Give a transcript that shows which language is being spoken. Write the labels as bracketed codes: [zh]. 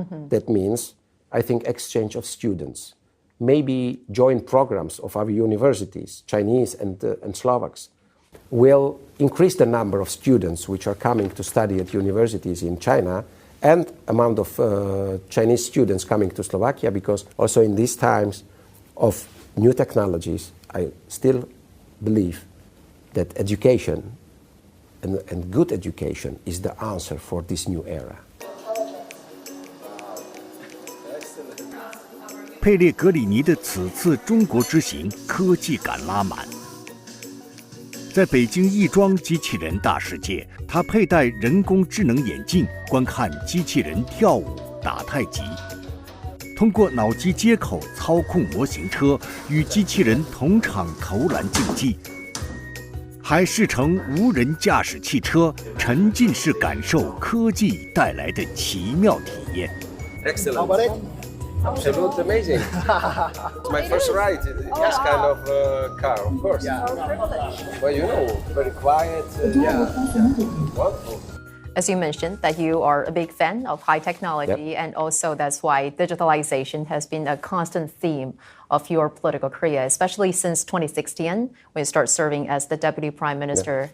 [en] That means, I think, exchange of students, maybe joint programs of our universities, Chinese and Slovaks, will increase the number of students which are coming to study at universities in China and amount of Chinese students coming to Slovakia, because also in these times of new technologies, I still believe that education and good education is the answer for this new era. [zh] 佩列格里尼的此次中国之行科技感拉满。在北京亦庄机器人大世界，他佩戴人工智能眼镜，观看机器人跳舞、打太极，通过脑机接口操控模型车，与机器人同场投篮竞技，还试乘无人驾驶汽车，沉浸式感受科技带来的奇妙体验。 [en] Excellent. Absolutely amazing. It's my first ride in this kind of car, of course. But you know, very quiet. Wonderful. As you mentioned, that you are a big fan of high technology, and also that's why digitalization has been a constant theme of your political career, especially since 2016, when you start serving as the Deputy Prime Minister.